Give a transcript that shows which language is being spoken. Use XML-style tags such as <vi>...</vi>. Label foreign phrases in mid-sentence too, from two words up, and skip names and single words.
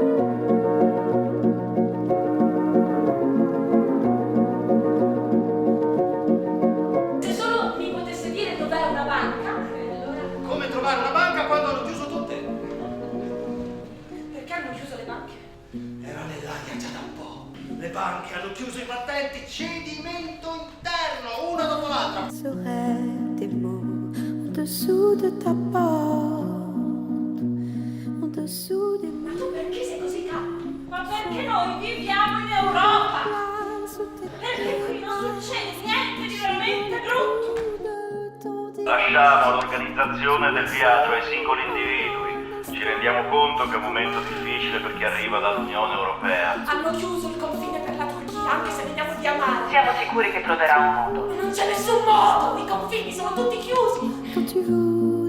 <it>Se solo mi potesse dire dov'è una banca, allora... Come trovare una banca quando hanno chiuso tutte? Perché hanno chiuso le banche? Era nell'aria già da un po'. Le banche hanno chiuso i battenti, cedimento interno, una dopo l'altra.</it> <fr>Serait des mots au-dessous de ta porte, au-dessous des</fr> <it>Ma</it> <fr>mots.</fr> <it>tu perché sei così calmo? Ma perché noi viviamo in Europa? Perché qui non succede niente di veramente brutto? Lasciamo l'organizzazione del viaggio ai singoli individui. Ci rendiamo conto che è un momento difficile per chi arriva dall'Unione Europea. Hanno chiuso il confine per la Turchia, anche se veniamo via mare. Siamo sicuri che troverà un modo. Non c'è nessun modo, i confini sono tutti chiusi.</it> <fr>Quand tu voudras</fr>